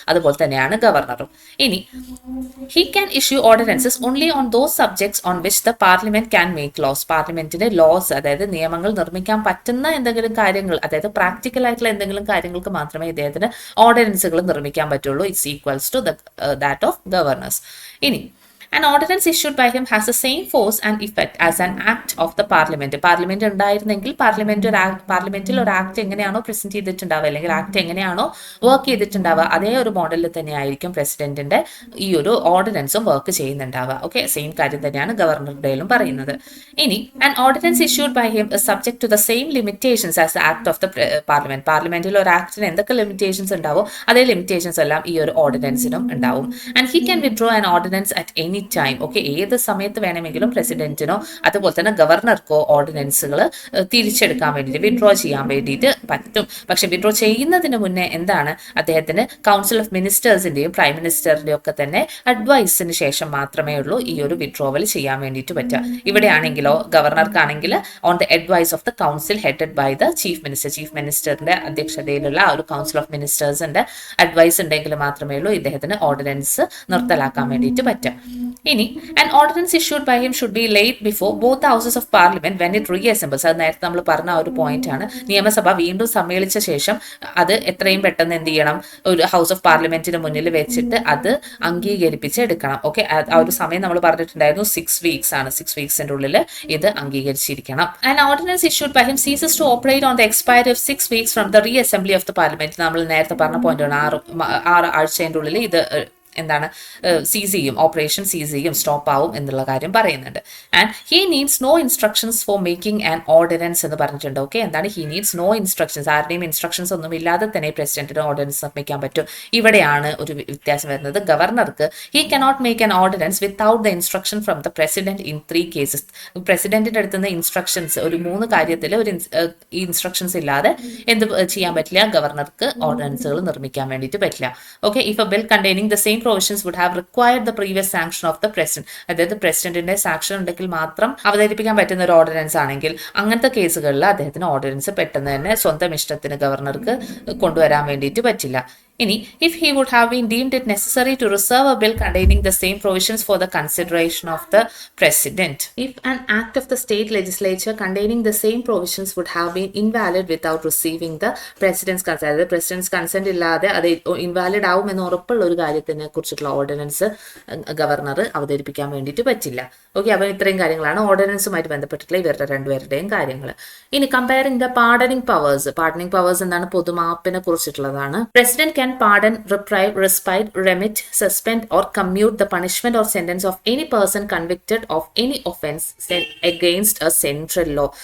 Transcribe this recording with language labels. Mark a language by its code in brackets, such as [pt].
[ml] അതുപോലെ തന്നെയാണ് ഗവർണറും. [en] ഇനി he can issue ordinances only on those subjects on which the parliament can make laws. [ml] പാർലമെന്റിന്റെ ലോസ്, അതായത് നിയമങ്ങൾ നിർമ്മിക്കാൻ പറ്റുന്ന എന്തെങ്കിലും കാര്യങ്ങൾ, അതായത് പ്രാക്ടിക്കൽ ആയിട്ടുള്ള എന്തെങ്കിലും കാര്യങ്ങൾക്ക് മാത്രമേ ഇദ്ദേഹത്തിന് ഓർഡിനൻസുകൾ നിർമ്മിക്കാൻ പറ്റുള്ളൂ. [en] It's equals to that of governor's. ഇനി an ordinance issued by him has the same force and effect as an act of the parliament. [ml] Parliament ഉണ്ടായിരുന്നെങ്കിൽ പാർലമെന്റിൽ ഒരു ആക്ട് എങ്ങനെയാണോ പ്രസന്റ് ചെയ്തിട്ടുണ്ടാവുക അല്ലെങ്കിൽ ആക്ട് എങ്ങനെയാണോ വർക്ക് ചെയ്തിട്ടുണ്ടാവുക അതേ ഒരു മോഡലിൽ തന്നെ ആയിരിക്കും പ്രസിഡന്റിന്റെ ഈ ഒരു ഓർഡിനൻസും വർക്ക് ചെയ്യുന്നുണ്ടാവുക. ഓക്കെ, സെയിം കാര്യം തന്നെയാണ് ഗവർണറുടെയിലും പറയുന്നത്. [en] ഇനി an ordinance issued by him is subject to the same limitations as the act of the parliament. [ml] പാർലമെന്റിൽ ഒരു ആക്ടിന് എന്തൊക്കെ ലിമിറ്റേഷൻസ് ഉണ്ടാവോ അതേ ലിമിറ്റേഷൻസ് എല്ലാം ഈ ഒരു ഓർഡിനൻസിനും ഉണ്ടാവും. [en] and he can withdraw an ordinance at any time. [ml] Okay, ഏത് സമയത്ത് വേണമെങ്കിലും പ്രസിഡന്റിനോ അതുപോലെ തന്നെ ഗവർണർക്കോ ഓർഡിനൻസുകൾ തിരിച്ചെടുക്കാൻ വേണ്ടിയിട്ട് വിഡ്രോ ചെയ്യാൻ വേണ്ടിയിട്ട് പറ്റും. പക്ഷെ വിഡ്രോ ചെയ്യുന്നതിന് മുന്നേ എന്താണ്, അദ്ദേഹത്തിന് കൗൺസിൽ ഓഫ് മിനിസ്റ്റേഴ്സിന്റെയും പ്രൈം മിനിസ്റ്ററിന്റെയും ഒക്കെ തന്നെ അഡ്വൈസിന് ശേഷം മാത്രമേ ഉള്ളൂ ഈ ഒരു വിഡ്രോവൽ ചെയ്യാൻ വേണ്ടിയിട്ട് പറ്റുക. ഇവിടെയാണെങ്കിലോ ഗവർണർക്കാണെങ്കിൽ [en] on the advice of the council headed by the chief [ml] മിനിസ്റ്ററിന്റെ അധ്യക്ഷതയിലുള്ള ആ ഒരു കൗൺസിൽ ഓഫ് മിനിസ്റ്റേഴ്സിന്റെ അഡ്വൈസ് ഉണ്ടെങ്കിൽ മാത്രമേ ഉള്ളൂ ഇദ്ദേഹത്തിന് ഓർഡിനൻസ് നിർത്തലാക്കാൻ വേണ്ടിയിട്ട് പറ്റുക. [en] ഇനി an ordinance issued by him should be laid before both the houses of parliament when it reassembles. [ml] അത് നേരത്തെ നമ്മൾ പറഞ്ഞ ഒരു പോയിന്റ് ആണ്. നിയമസഭ വീണ്ടും സമ്മേളിച്ച ശേഷം അത് എത്രയും പെട്ടെന്ന് എന്ത് ചെയ്യണം, ഒരു ഹൗസ് ഓഫ് പാർലമെന്റിന് മുന്നിൽ വെച്ചിട്ട് അത് അംഗീകരിപ്പിച്ചെടുക്കണം. ഓക്കെ, ആ ഒരു സമയം നമ്മൾ പറഞ്ഞിട്ടുണ്ടായിരുന്നു 6 വീക്സ് ആണ്. 6 വീക്സിന്റെ ഉള്ളിൽ ഇത് അംഗീകരിച്ചിരിക്കണം. [en] an ordinance issued by him ceases to operate on the expiry of 6 weeks from the reassembly of the parliament. [ml] നമ്മൾ നേരത്തെ പറഞ്ഞ പോയിന്റ് ആണ്. 6 ആഴ്ചയുടെ ഉള്ളിൽ ഇത് എന്താണ് സീസ് ചെയ്യും, ഓപ്പറേഷൻ സീസ് ചെയ്യും, സ്റ്റോപ്പ് ആവും എന്നുള്ള കാര്യം പറയുന്നുണ്ട്. [en] and he needs no instructions for making an ordinance [ml] എന്ന് പറഞ്ഞിട്ടുണ്ട്. ഓക്കെ, എന്താണ് [en] he needs no instructions, [ml] ആരുടെയും ഇൻസ്ട്രക്ഷൻസ് ഒന്നും ഇല്ലാതെ തന്നെ പ്രസിഡന്റിന് ഓർഡിനൻസ് നിർമ്മിക്കാൻ പറ്റും. ഇവിടെയാണ് ഒരു വ്യത്യാസം വരുന്നത്. ഗവർണർക്ക് [en] He cannot make an ordinance without the instruction from the president in 3 cases. [ml] പ്രസിഡന്റിന്റെ അടുത്ത് നിന്ന് ഇൻസ്ട്രക്ഷൻസ് ഒരു 3 കാര്യത്തിൽ ഒരു ഇൻസ്ട്രക്ഷൻസ് ഇല്ലാതെ എന്ത് ചെയ്യാൻ പറ്റില്ല, ഗവർണർക്ക് ഓർഡിനൻസുകൾ നിർമ്മിക്കാൻ വേണ്ടിയിട്ട് പറ്റില്ല. [en] Okay, if a bill containing the same provisions would have required the previous sanction of the president. [ml] അതായത് പ്രസിഡന്റിന്റെ സാക്ഷൻ ഉണ്ടെങ്കിൽ മാത്രം അവതരിപ്പിക്കാൻ പറ്റുന്ന ഒരു ഓർഡിനൻസ് ആണെങ്കിൽ അങ്ങനത്തെ കേസുകളിൽ അദ്ദേഹത്തിന് ഓർഡിനൻസ് പെട്ടെന്ന് തന്നെ സ്വന്തം ഇഷ്ടത്തിന് ഗവർണർക്ക് കൊണ്ടുവരാൻ വേണ്ടിയിട്ട് പറ്റില്ല. [en] ഇനി if he would have been deemed it necessary to reserve a bill containing the same provisions for the consideration of the president. If an act of the state legislature containing the same provisions would have been invalid without receiving the president's consent, അതായത് president's consent [ml] ഇല്ലാതെ അത് invalid ആവുമെന്ന് ഉറപ്പുള്ള ഒരു കാര്യത്തിനെ കുറിച്ചിട്ടുള്ള ordinance governor അവതരിപ്പിക്കാൻ വേണ്ടിയിട്ട് പറ്റില്ല. ഓക്കെ, അപ്പോൾ ഇത്രയും കാര്യങ്ങളാണ് ഓർഡിനൻസുമായിട്ട് ബന്ധപ്പെട്ടിട്ടുള്ള ഇവരുടെ രണ്ടുപേരുടെയും കാര്യങ്ങൾ. ഇനി [en] Comparing the pardoning powers. [ml] Pardoning powers എന്താണ്? പൊതുമാപ്പിനെ കുറിച്ചിട്ടുള്ളതാണ്. [en] President can pardon, reprieve, respite, remit, suspend or commute the punishment or sentence of any person convicted of any offence against a central law.